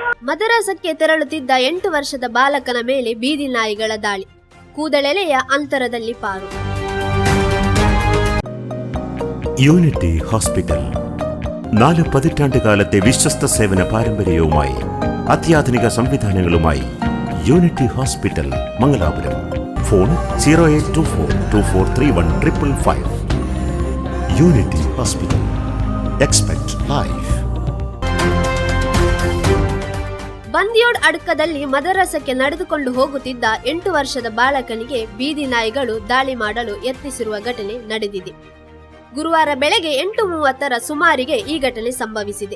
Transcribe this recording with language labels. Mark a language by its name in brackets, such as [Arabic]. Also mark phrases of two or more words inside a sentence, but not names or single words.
[Kannada] ಮದರಸಕ್ಕೆ ತೆರಳುತ್ತಿದ್ದ 8 ವರ್ಷದ ಬಾಲಕನ ಮೇಲೆ ಬೀದಿ ನಾಯಿಗಳ ದಾಳಿ. ಕೂದಲೆಳೆಯ ಅಂತರದಲ್ಲಿ ಪಾರು. [Malayalam] യൂണിറ്റി ഹോസ്പിറ്റൽ 4 പതിറ്റാണ്ടുകാലത്തെ വിശ്വസ്ത സേവന പാരമ്പര്യവുമായി അത്യാധുനിക സംവിധാനങ്ങളുമായി യൂണിറ്റി ഹോസ്പിറ്റൽ മംഗലാപുരം. ഫോൺ 0824243155. യൂണിറ്റി ഹോസ്പിറ്റൽ. [English] expect life. [Kannada] ಬಂದಿಯೋಡ್ ಅಡ್ಕದಲ್ಲಿ ಮದರಸಕ್ಕೆ ನಡೆದುಕೊಂಡು ಹೋಗುತ್ತಿದ್ದ 8 ವರ್ಷದ ಬಾಲಕನಿಗೆ ಬೀದಿ ನಾಯಿಗಳು ದಾಳಿ ಮಾಡಲು ಯತ್ನಿಸಿರುವ ಘಟನೆ ನಡೆದಿದೆ. ಗುರುವಾರ ಬೆಳಗ್ಗೆ 8:30 ಸುಮಾರಿಗೆ ಈ ಘಟನೆ ಸಂಭವಿಸಿದೆ.